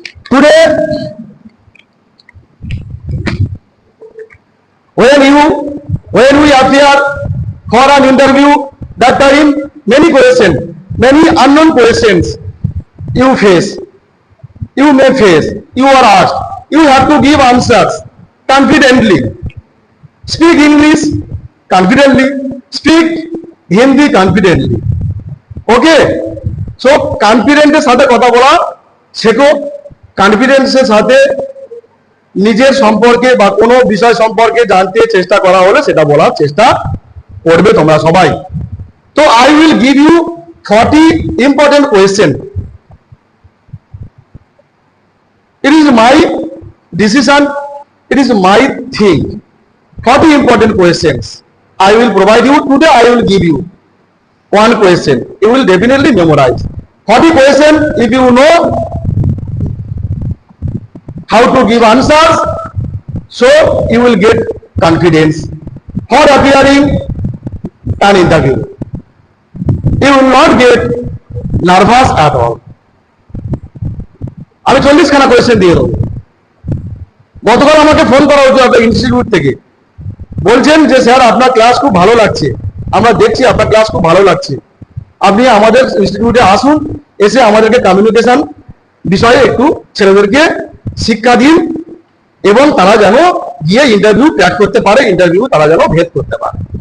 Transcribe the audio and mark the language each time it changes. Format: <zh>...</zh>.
<en>Today, when we appear for an interview, that time many questions, many unknown questions you may face, you are asked, you have to give answers confidently, speak English confidently, speak Hindi confidently. Okay, so confident</en> <bn>এর সাথে কথা বলা শেখো, কনফিডেন্সের সাথে নিজের সম্পর্কে বা কোনো বিষয় সম্পর্কে জানতে চেষ্টা করা হলে সেটা বলার চেষ্টা করবে তোমরা সবাই। তো</bn> <en>I will give you 40 important question. It is my decision, it is my thing. 40 important questions I will provide you today. I will give you one question, you will definitely memorize 40 questions. If you know how to give answers, so you will get confidence for appearing an interview. You will not get nervous at all.</en> <bn>আমি 40 খানা question দিয়ে দেবো। গতকাল আমাকে phone করা হয়েছিল আপনার institute থেকে, বলছেন যে স্যার আপনার ক্লাস খুব ভালো লাগছে, আমরা দেখছি আপনার ক্লাস খুব ভালো লাগছে, আপনি আমাদের ইনস্টিটিউটে আসুন, এসে আমাদেরকে কমিউনিকেশন বিষয়ে একটু ছেলেদেরকে শিক্ষা দিন এবং তারা যেন গিয়ে ইন্টারভিউ ক্র্যাক করতে পারে, ইন্টারভিউ তারা যেন ভেদ করতে পারে।</bn>